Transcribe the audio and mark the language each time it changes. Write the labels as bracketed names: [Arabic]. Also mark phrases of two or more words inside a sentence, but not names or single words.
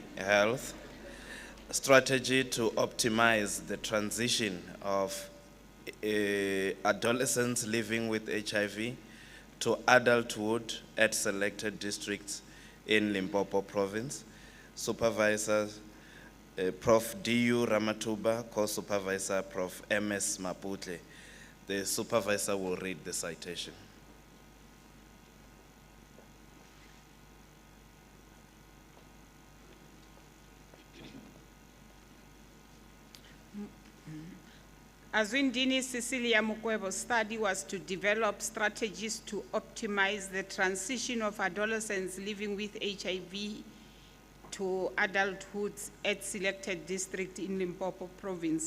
[English] Health, strategy to optimize the transition of adolescents living with HIV to adulthood at selected districts in Limpopo province. Supervisors Prof. D.U. Ramatuba, co-supervisor Prof. M.S. Maputle. The supervisor will read the citation. Azwindini Cecilia Mukwebo's study was to develop strategies to optimize the transition of adolescents living with HIV to adulthood at selected district in Limpopo province.